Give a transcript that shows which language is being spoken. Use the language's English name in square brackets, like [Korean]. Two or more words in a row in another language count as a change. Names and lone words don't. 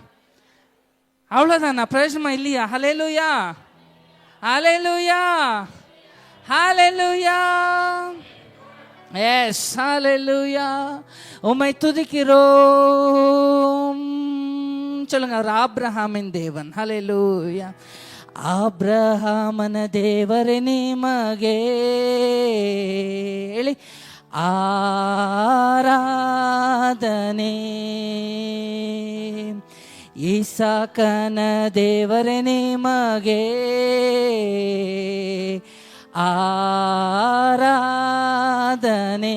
[Tamil] அவ்வளோதானா? பிரயோஜனமா இல்லையா? ஹல்லேலூயா, ஹல்லேலூயா, ஹல்லேலூயா. எஸ், ஹல்லேலூயா. உம்மை துதிக்கிறோம். சொல்லுங்க, அவர் ஆபிரகாமின் தேவன். ஹல்லேலூயா. [Kannada] ಆಬ್ರಹಾಮನ ದೇವರೇ ನಿಮಗೆ ಹೇಳಿ ಆರಾಧನೆ. ಇಸಾಕನ ದೇವರೇ ನಿಮಗೆ ಆರಾಧನೆ.